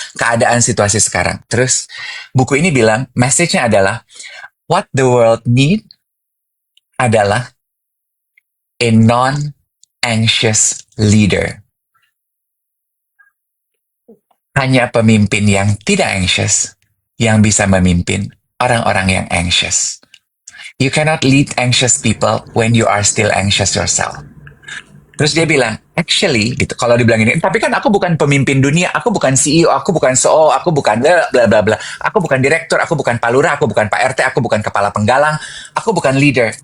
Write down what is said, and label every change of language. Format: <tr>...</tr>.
<id>Keadaan situasi sekarang. Terus buku ini bilang, message-nya adalah</id> <en>what the world need</en> <id>adalah</id> <en>a non-anxious leader.</en> <id>Hanya pemimpin yang tidak anxious yang bisa memimpin orang-orang yang anxious.</id> <en>You cannot lead anxious people when you are still anxious yourself.</en> <id>Terus dia bilang, actually, gitu. Kalau dibilang ini, tapi kan aku bukan pemimpin dunia, aku bukan CEO, aku bukan CEO, aku bukan bla bla bla bla, aku bukan direktur, aku bukan Pak Lurah, aku bukan Pak RT, aku bukan kepala penggalang, aku bukan leader.</id>